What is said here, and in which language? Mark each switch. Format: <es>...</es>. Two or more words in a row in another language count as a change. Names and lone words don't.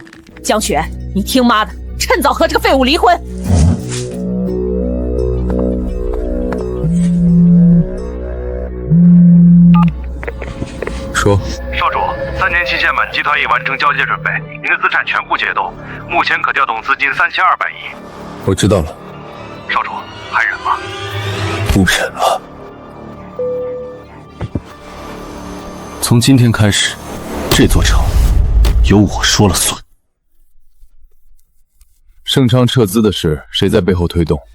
<zh>江雪，你聽媽的，趁早和這個廢物離婚。說，少主，3年期限满，集团已完成交接準備，您的資產全部解凍，目前可調動資金3200 億。我知道了。少主，還忍嗎？不忍了。从今天開始，這座城由我說了算。盛昌撤資的事，誰在背後推動？</zh>